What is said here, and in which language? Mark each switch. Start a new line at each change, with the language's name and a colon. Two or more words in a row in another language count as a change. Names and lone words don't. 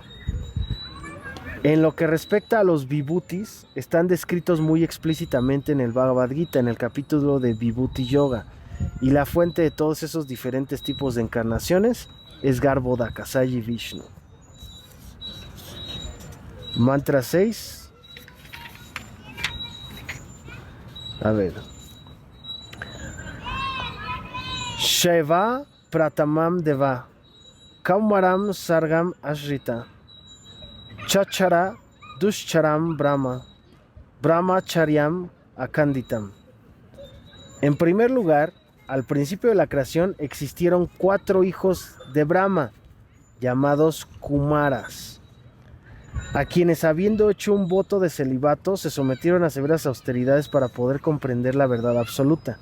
Spanish: En lo que respecta a los vibhutis, están descritos muy explícitamente en el Bhagavad Gita, en el capítulo de Vibhuti Yoga. Y la fuente de todos esos diferentes tipos de encarnaciones es Garbhodakasayi Vishnu. Mantra 6. A ver.
Sanskrit: शैव प्रतमम् देव कौमारम् सर्गम् आश्रित चचार दुश्चरम् ब्रह्म ब्रह्मचर्यम् अकण्डितम्.
Spanish: En primer lugar, al principio de la creación existieron 4 hijos de Brahma, llamados Kumaras, a quienes habiendo hecho un voto de celibato se sometieron a severas austeridades para poder comprender la verdad absoluta.